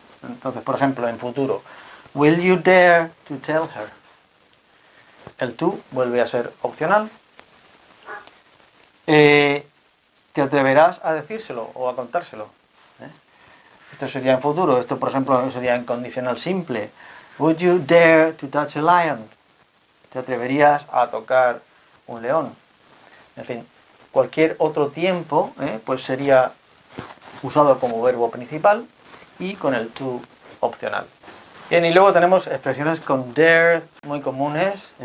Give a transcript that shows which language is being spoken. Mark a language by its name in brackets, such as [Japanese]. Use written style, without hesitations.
[Spanish] Entonces, por ejemplo, en futuro, [English] will you dare to tell her? [Spanish] El to vuelve a ser opcional. ¿Te atreverás a decírselo o a contárselo? Esto sería en futuro. Esto, por ejemplo, sería en condicional simple. [English] Would you dare to touch a lion? [Spanish] ¿Te atreverías a tocar un león? En fin, cualquier otro tiempo, pues sería usado como verbo principal y con el to opcional. Bien, y luego tenemos expresiones con dare muy comunes.